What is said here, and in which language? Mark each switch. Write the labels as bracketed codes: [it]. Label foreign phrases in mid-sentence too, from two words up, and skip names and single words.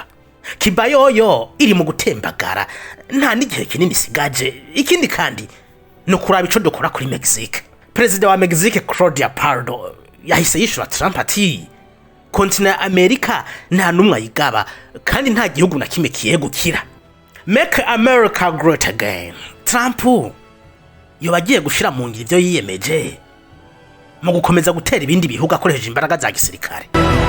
[rn] Cuba yoyo iri mu gutembagara nta n'igihe kinini sigaje. Ikindi kandi no kuraba ico dukora kuri Mexique. President wa Mexique Claudia Pardo yahise yishura Trump ati kontinent Amerika nta numwe ayigaba kandi nta gihugu na kimwe kiyegukira. [en] Make America great again. [rn] Trump yo bagiye gushira mu ngiro ivyo yiyemeje mu gukomeza gutera ibindi bihugu akoresheje imbaraga za gisirikare.